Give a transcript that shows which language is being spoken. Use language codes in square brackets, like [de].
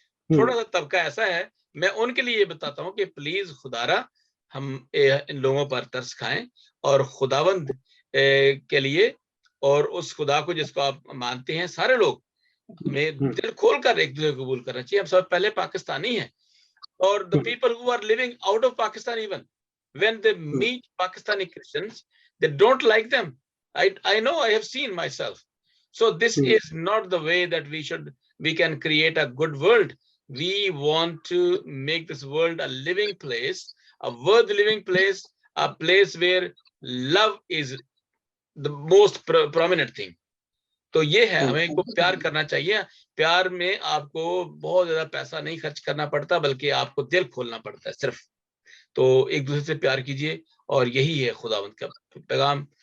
[hi] थोड़ा सा तबका ऐसा है, मैं उनके लिए ये बताता हूँ कि प्लीज खुदारा हम इन लोगों पर तरस खाएं और खुदावंद के लिए और उस खुदा को जिसको आप मानते हैं सारे लोग हमें दिल खोल कर एक दूसरे को कबूल करना चाहिए। हम सब पहले पाकिस्तानी हैं और [en] the people who are living out of Pakistan, even when they meet Pakistani Christians, they don't like them. I know, I have seen myself. So this is not the way that we can create a good world. We want to make this world a living place, a worth living place, a place where love is the most prominent thing. [hi] तो ये है, हमें इनको प्यार करना चाहिए। प्यार में आपको बहुत ज्यादा पैसा नहीं खर्च करना पड़ता, बल्कि आपको दिल खोलना पड़ता है सिर्फ। तो एक दूसरे से प्यार कीजिए और यही है खुदावंद का पैगाम।